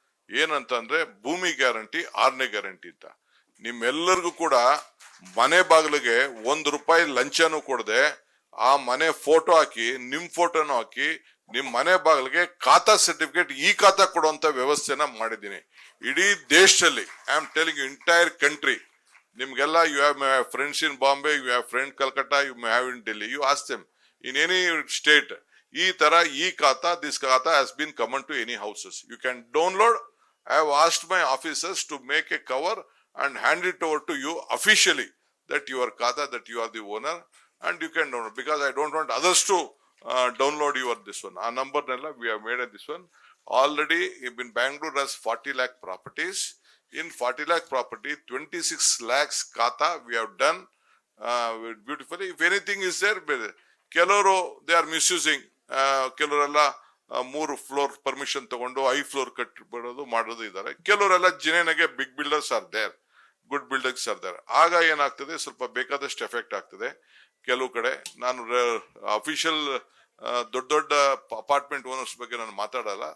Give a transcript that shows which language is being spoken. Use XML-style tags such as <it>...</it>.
<kn>ಏನಂತಂದ್ರೆ ಭೂಮಿ guarantee, 6ನೇ guarantee ಅಂತ. ನಿಮ್ಮೆಲ್ಲರಿಗೂ ಕೂಡ ಮನೆ ಬಾಗಿಲಿಗೆ ₹1 ಲಂಚನೂ ಕೊಡದೆ, ಆ ಮನೆ ಫೋಟೋ ಹಾಕಿ, ನಿಮ್ ಫೋಟೋನು ಹಾಕಿ, ನಿಮ್ ಮನೆ ಬಾಗಿಲಿಗೆ ಖಾತಾ ಸರ್ಟಿಫಿಕೇಟ್, ಈ ಖಾತಾ ಕೊಡುವಂತ ವ್ಯವಸ್ಥೆನ ಮಾಡಿದ್ದೀನಿ ಇಡೀ ದೇಶದಲ್ಲಿ.</kn> <en>I am telling you, entire country. ನಿಮ್ಗೆಲ್ಲ you have friends in Bombay, you have friend Calcutta, you may have in Delhi, you ask them in any state.</en> <kn>ಈ ತರ ಈ ಖಾತಾ,</kn> <en>This khata has been common to any houses. You can download. I have asked my officers to make a cover and hand it over to you officially, that your khata, that you are the owner, and you can download, because I don't want others to download your this one. Our number we have made this one already. In Bangalore has 40 lakh properties. In 40 lakh property, 26 lakhs khata we have done beautifully. If anything is there, ಕೆಲವರು they are misusing, ಕೆಲವರೆಲ್ಲ</en> <kn>3 floor permission ತಗೊಂಡು 5 floor ಕಟ್ಬಿಡೋದು ಮಾಡೋದು ಇದ್ದಾರೆ. ಕೆಲವರೆಲ್ಲ ಜಿನೇನಾಗೆ</kn> <en>Big builders are there, good builders are there.</en> <kn>ಆಗ ಏನಾಗ್ತದೆ, ಸ್ವಲ್ಪ ಬೇಕಾದಷ್ಟು ಎಫೆಕ್ಟ್ ಆಗ್ತದೆ. ಕೆಲವು ಕಡೆ ನಾನು ಅಫಿಷಿಯಲ್ ದೊಡ್ಡ ದೊಡ್ಡ ಅಪಾರ್ಟ್ಮೆಂಟ್ ಓನರ್ಸ್ ಬಗ್ಗೆ ನಾನು ಮಾತಾಡಲ್ಲ.</kn>